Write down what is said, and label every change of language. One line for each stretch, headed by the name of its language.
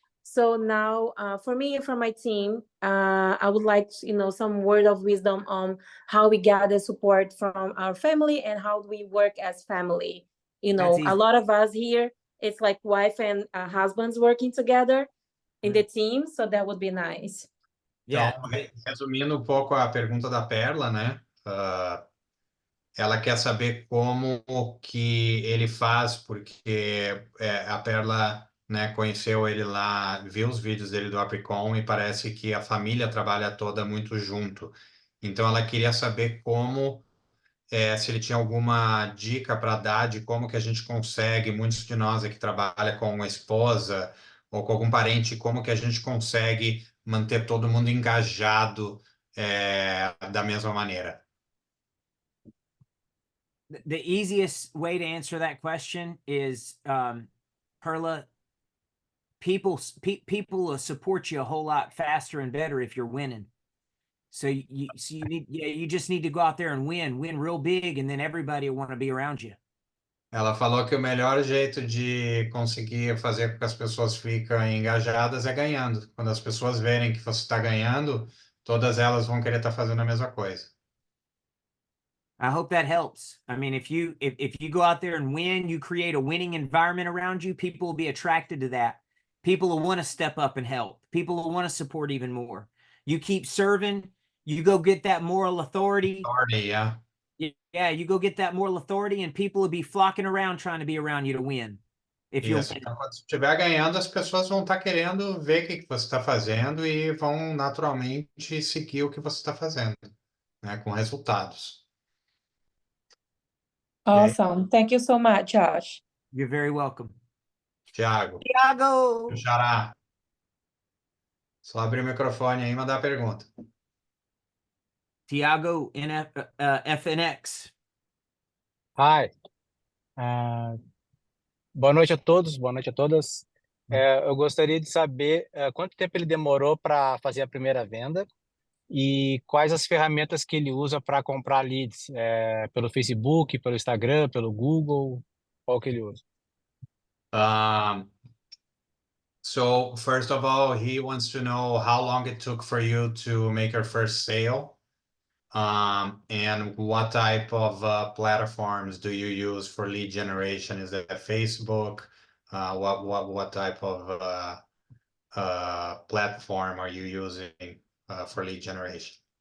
English: So now for me and for my team, I would like some word of wisdom on how we gather support from our family and how we work as family. A lot of us here, it's like wife and husbands working together in the team, so that would be nice. Yeah.
Portuguese: Então, resumindo um pouco a pergunta da Perla, né? Ela quer saber como que ele faz, porque a Perla, né, conheceu ele lá, viu os vídeos dele do Apricom, e parece que a família trabalha toda muito junto. Então ela queria saber como, se ele tinha alguma dica para dar de como que a gente consegue, muitos de nós aqui trabalham com uma esposa ou com algum parente, como que a gente consegue manter todo mundo engajado da mesma maneira.
English: The easiest way to answer that question is, Perla, people will support you a whole lot faster and better if you're winning. So you just need to go out there and win real big, and then everybody will want to be around you.
Portuguese: Ela falou que o melhor jeito de conseguir fazer com que as pessoas fiquem engajadas é ganhando. Quando as pessoas verem que você está ganhando, todas elas vão querer estar fazendo a mesma coisa.
English: I hope that helps. I mean, if you go out there and win, you create a winning environment around you, people will be attracted to that. People will want to step up and help. People will want to support even more. You keep serving, you go get that moral authority. Yeah. Yeah, you go get that moral authority, and people will be flocking around trying to be around you to win. if you'll
Portuguese: Isso. Então, quando você estiver ganhando, as pessoas vão estar querendo ver o que você está fazendo e vão naturalmente seguir o que você está fazendo, né? Com resultados.
English: Awesome. Thank you so much, Josh. You're very welcome. Tiago, Tiago!
Portuguese: Xará, só abrir o microfone aí e mandar a pergunta. Tiago FNX.
English: Hi.
Portuguese: Boa noite a todos, boa noite a todas. Eu gostaria de saber quanto tempo ele demorou para fazer a primeira venda e quais as ferramentas que ele usa para comprar leads, pelo Facebook, pelo Instagram, pelo Google, qual que ele usa?
English: So first of all, he wants to know how long it took for you to make your first sale, and what type of platforms do you use for lead generation? Is it Facebook? What type of platform are you using for lead generation?